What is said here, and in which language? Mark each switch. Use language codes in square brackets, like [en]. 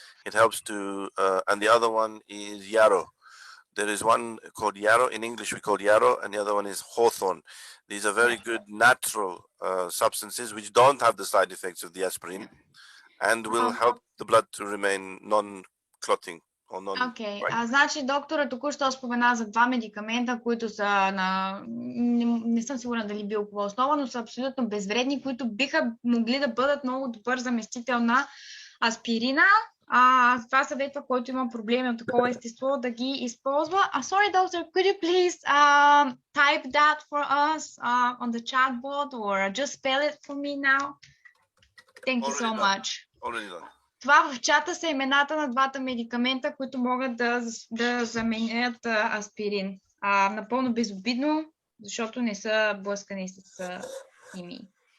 [en] It helps to, and the other one is yarrow. There is one called yarrow. In English, we call yarrow, and the other one is hawthorn. These are very good natural substances which don't have the side effects of the aspirin and will help the blood to remain non-clotting. [bg] Окей, значи доктора току-що спомена за 2 медикамента, които са на... Не съм сигурна дали билкова основа, но са абсолютно безвредни, които биха могли да бъдат много добър заместител на аспирина. Това съветва, който има проблеми от такова естество, да ги използва. [en] Sorry, doctor, could you please type that for us on the chatbot or just spell it for me now? Thank you so much. Already done. [bg] Това в чата са имената на 2 медикамента, които могат да заменят аспирин. Напълно безобидно, защото не са блъскани с химии.